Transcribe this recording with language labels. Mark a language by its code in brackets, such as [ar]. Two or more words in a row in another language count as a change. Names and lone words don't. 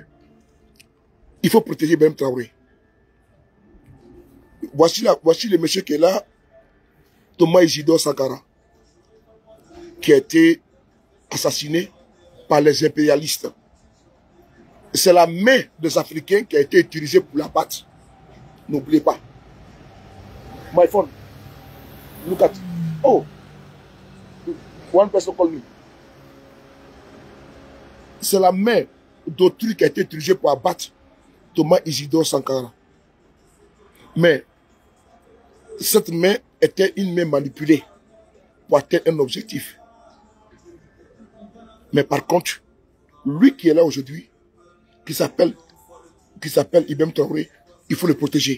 [fr] Il faut protéger Ibrahim Traoré. Voici le monsieur qui est là, Thomas Isidore Sankara. qui a été assassiné par les impérialistes. C'est la main des Africains qui a été utilisée pour l'abattre. N'oubliez pas. [en] My phone. Look at. Oh. One person call me. [fr] C'est la main d'autrui qui a été utilisée pour abattre Thomas Isidore Sankara. Mais cette main était une main manipulée pour atteindre un objectif. Mais par contre, lui qui est là aujourd'hui, qui s'appelle Ibrahim Traoré, il faut le protéger.